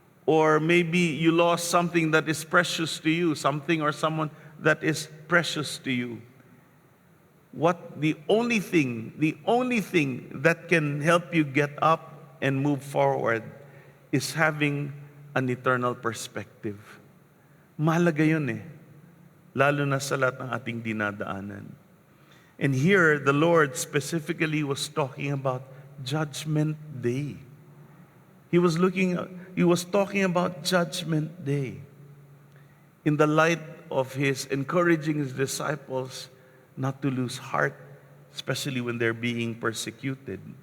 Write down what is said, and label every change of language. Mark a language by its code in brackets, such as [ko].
[en] Or maybe you lost something that is precious to you, something or someone that is precious to you. The only thing that can help you get up and move forward is having an eternal perspective. [tl] Mahalaga yun eh. Lalo na sa lahat ng ating dinadaanan. [en] And here, the Lord specifically was talking about Judgment Day. He was talking about Judgment Day in the light of His encouraging His disciples not to lose heart, especially when they're being persecuted.